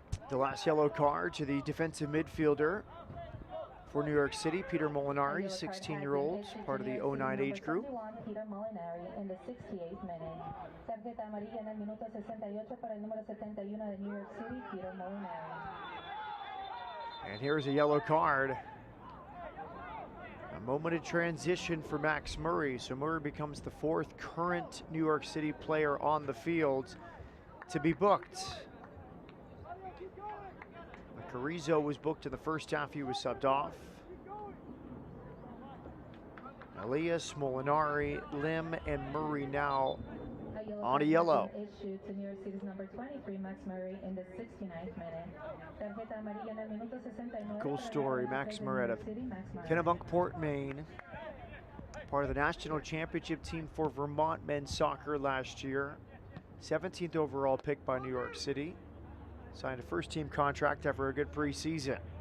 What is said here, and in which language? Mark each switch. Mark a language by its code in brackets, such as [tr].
[en] The last yellow card to the defensive midfielder for New York City, Peter Molinari, 16-year-old, part of the 09 age group. Peter Molinari in the 68th minute. [es] Tarjeta amarilla en el minuto 68 para el número 71 de New York City, Peter Molinari. [en] And here's a yellow card. A moment of transition for Max Murray. So Murray becomes the 4th current New York City player on the field to be booked. Carrizo was booked in the first half. He was subbed off. Elias, Molinari, Lim, and Murray now on a yellow. Issue to New York City's number 23, Max Murray, in the 69th minute. [es] Tarjeta amarilla en el minuto 69. [en] Cool story. Max Murray out of Kennebunkport, Maine. Part of the national championship team for Vermont men's soccer last year. 17th overall pick by New York City. Signed a first-team contract after a good preseason.